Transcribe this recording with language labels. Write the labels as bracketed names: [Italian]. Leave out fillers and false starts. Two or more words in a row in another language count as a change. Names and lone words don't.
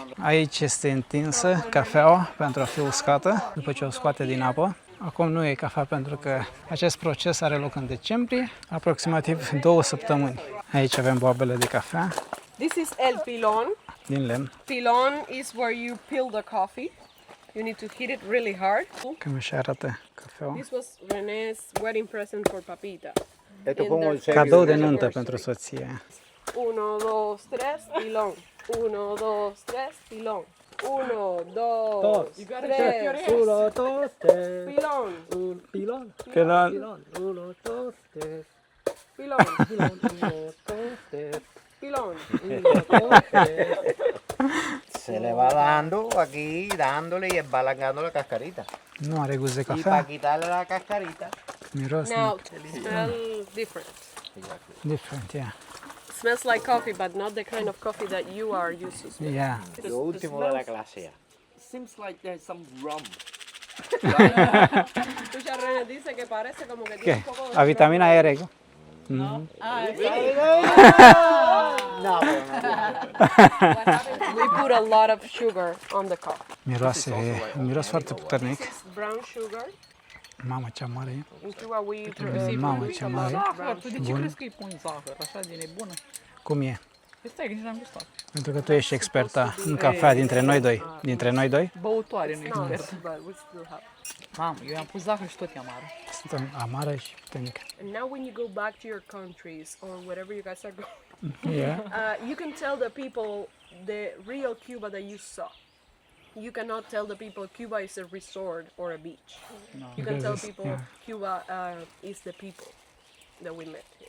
[Romanian] Aici este întinsă cafeaua pentru a fi uscată după ce o scoate din apă. Acum nu e cafea pentru că acest proces are loc în decembrie, aproximativ 2 săptămâni. Aici avem boabele de cafea [English] This is [Spanish] el pilon. [Romanian] din lemn. [English] Pilon is where you peel the coffee. You need to hit it really hard. [Romanian] Cam așa arată cafeaua. [English] This was René's wedding present for Papita. [Spanish] Esto es como el sello. [Romanian] Cadou de nuntă pentru soție. 1, 2, 3, pilon. 1, 2, 3, pilon. 1, 2, 3, 1, 2, 3. pilon. [Spanish] Un pilón. Pilon. Pilón. 1, 2, 3. Pilon. Pilón. 1, 2, 3. Pilon. 1, 2, 3. Se le va dando aquí, dándole y va alargando la cascarita. [Romanian] Nu are gust de [Spanish] Y para [Romanian] cafea, [Spanish] quitarle la cascarita, [Romanian] miros [English] Now, smell different. different, yeah. Smells like coffee, but not the kind of coffee that you are used to smell. Yeah. [Spanish] lo último de la clase ya. [English] Seems like there's some rum. [Spanish] Escucha, René dice que parece como que ¿Qué? tiene un poco de A vitamina R. No, [English] We put a lot of sugar on the coffee. [Romanian] Miroase, miros foarte puternic. [English] This is brown sugar. [Romanian] Mamă, ce mare e. [English] In Cuba we [Romanian] Mamă, ce mare. Zahăr, tu de ce crezi că îi pun zahăr? Așa de nebună? Cum e? Este nici n-am gustat. Pentru că tu ești experta în cafea dintre noi doi. Dintre noi doi? Băutoare, nu [English] No, [Romanian] expert. [English] but we still have. [Romanian] Mamă, eu i-am pus zahăr și tot e amară. Sunt amară și puternică. [English] And now when you go back to your countries or wherever you guys are going, Yeah. you can tell the people the real Cuba that you saw. You cannot tell the people Cuba is a resort or a beach. You can tell Because it's- people yeah. Cuba is the people that we met here.